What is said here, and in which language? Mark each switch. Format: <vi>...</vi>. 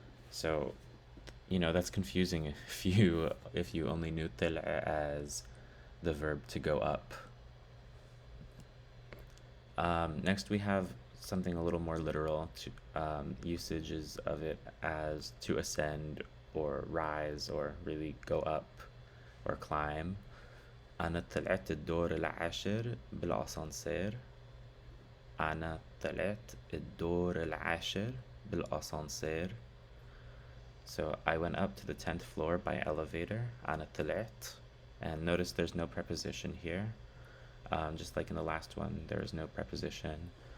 <en>So, that's confusing if you only knew طلع as the verb to go up. Next we have something a little more literal, usages of it as to ascend or rise or really go up or climb.</en> <ar>أنا طلعت الدور العاشر بالأسانسير. أنا طلعت الدور العاشر بالأسانسير.</ar> <en>So I went up to the 10th floor by elevator.</en> <ar>أنا طلعت.</ar> <en>And notice there's no preposition here. Just like in the last one, there is no preposition.</en>